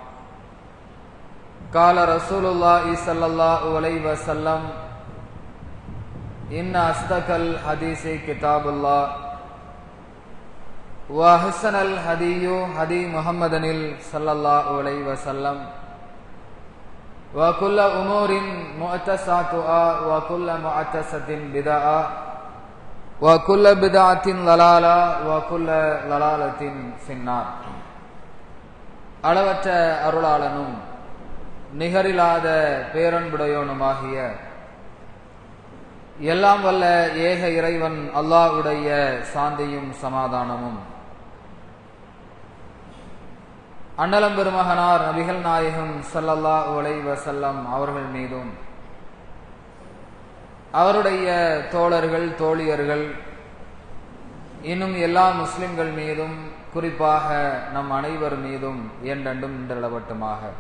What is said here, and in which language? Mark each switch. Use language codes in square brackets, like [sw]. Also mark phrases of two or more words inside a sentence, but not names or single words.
[ar] قال رسول الله صلى الله عليه وسلم إن أصدق الحديث كتاب الله وأحسن الهدي هدي محمد صلى الله عليه وسلم وكل أمور محدثاتها وكل محدثة بدعة وكل بدعة ضلالة وكل ضلالة في النار. [ta] அளவற்ற அருளாளனும் நிகரில்லாத பேரன்புடையோனுமாகிய எல்லாம் வல்ல ஏக இறைவன் அல்லாஹ்வுடைய சாந்தியும் சமாதானமும் அண்ணலம் பெருமகனார் நபிகள் நாயகம் [ar] صلى الله عليه وسلم [ta] அவர்கள் மீதும் அவருடைய தோழர்கள் தோழியர்கள் இன்னும் எல்லா முஸ்லிம்கள் மீதும் குறிப்பாக நம் அனைவர் மீதும் என்றென்றும் நின்றளவட்டுமாக.